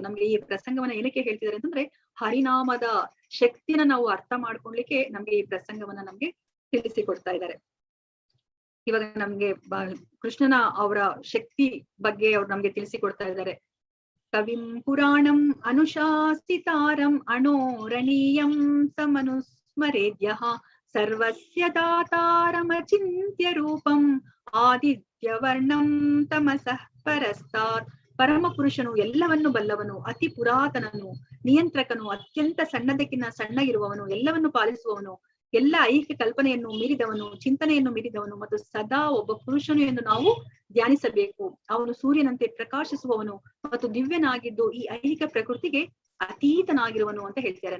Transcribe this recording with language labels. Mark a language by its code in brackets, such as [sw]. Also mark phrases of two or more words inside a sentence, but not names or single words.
[kn] ನಮ್ಗೆ ಈ ಪ್ರಸಂಗವನ್ನ ಏನಕ್ಕೆ ಹೇಳ್ತಿದ್ದಾರೆ ಅಂತಂದ್ರೆ ಹರಿನಾಮದ ಶಕ್ತಿಯನ್ನ ನಾವು ಅರ್ಥ ಮಾಡ್ಕೊಳ್ಲಿಕ್ಕೆ ನಮ್ಗೆ ಈ ಪ್ರಸಂಗವನ್ನ ನಮ್ಗೆ ತಿಳಿಸಿಕೊಡ್ತಾ ಇದ್ದಾರೆ. ಇವಾಗ ನಮ್ಗೆ ಕೃಷ್ಣನ ಅವರ ಶಕ್ತಿ ಬಗ್ಗೆ ಅವ್ರು ನಮ್ಗೆ ತಿಳಿಸಿಕೊಡ್ತಾ ಇದ್ದಾರೆ. [sa] ಕವಿಂ ಪುರಾಣಂ ಅನುಶಾಸಿತಾರಂ ಅಣೋರಣೀಯಂ ಸಮನುಸ್ಮರೇದ್ಯಃ ಸರ್ವಸ್ಯ ದಾತಾರಮಚಿಂತ್ಯ ರೂಪಂ ಆದಿತ್ಯವರ್ಣಂ ತಮಸಃ ಪರಸ್ತಾತ್. [kn] ಪರಮ ಪುರುಷನು, ಎಲ್ಲವನ್ನು ಬಲ್ಲವನು, ಅತಿ ಪುರಾತನನು, ನಿಯಂತ್ರಕನು, ಅತ್ಯಂತ ಸಣ್ಣದಕ್ಕಿಂತ ಸಣ್ಣಗಿರುವವನು, ಎಲ್ಲವನ್ನು ಪಾಲಿಸುವವನು, ಎಲ್ಲ ಐಹಿಕ ಕಲ್ಪನೆಯನ್ನು ಮೀರಿದವನು, ಚಿಂತನೆಯನ್ನು ಮೀರಿದವನು ಮತ್ತು ಸದಾ ಒಬ್ಬ ಪುರುಷನು ಎಂದು ನಾವು ಧ್ಯಾನಿಸಬೇಕು. ಅವನು ಸೂರ್ಯನಂತೆ ಪ್ರಕಾಶಿಸುವವನು ಮತ್ತು ದಿವ್ಯನಾಗಿದ್ದು ಈ ಐಹಿಕ ಪ್ರಕೃತಿಗೆ ಅತೀತನಾಗಿರುವನು ಅಂತ ಹೇಳ್ತಾರೆ.